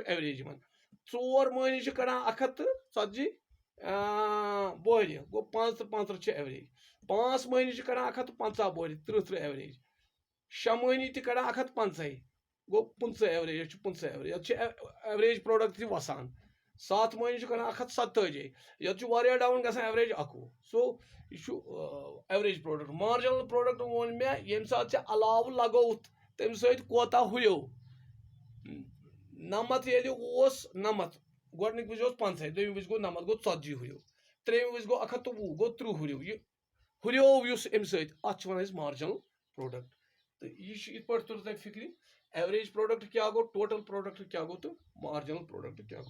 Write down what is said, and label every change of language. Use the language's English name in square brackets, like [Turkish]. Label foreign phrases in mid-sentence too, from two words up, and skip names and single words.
[Kashmiri] ایوریج یِمن 4 مٔہنی چھِ کڑان 140 بوہرِ گوٚو 5 تہٕ 35 چھِ ایوریج 5 مٔہنی چھِ کڑان 150 بوہرِ 30 ایوریج 6 مٔہنی تہِ کڑان 150 گوٚو 15 ایوریج یتھ چھُ 15 ایوریج یتھ چھُ [English] average product [Kashmiri] تہِ وسان 7 مٔہنی چھِ کڑان 147 یتھ چھُ واریاہ ڈاوُن گژھان ایوریج 21 سو یہ چھُ [English] average product. marginal product [Kashmiri] ووٚن مےٚ ییٚمہِ ساتہٕ ژےٚ علاوٕ لگووُتھ تمہِ سۭتۍ کوتاہ ہُریو 90 ییٚلہِ اوس 90 گۄڈنِکۍ وِزِ اوس 50 دوٚیمہِ وِزِ گوٚو 90 گوٚو 40 ہُریو ترٛیٚیِمہِ وِزِ گوٚو 120 گوٚو 30 ہُریو یہِ ہُریو یُس امہِ سۭتۍ اتھ چھِ ونان أسۍ [English] marginal product [Kashmiri] تہٕ یہِ چھُ یِتھ پٲٹھۍ توٚر تۄہہِ فِکرِ [English] average product [Kashmiri] کیٛاہ گوٚو [English] total product [Kashmiri] کیٛاہ گوٚو تہٕ [English] marginal product [Kashmiri] کیٛاہ گوٚو.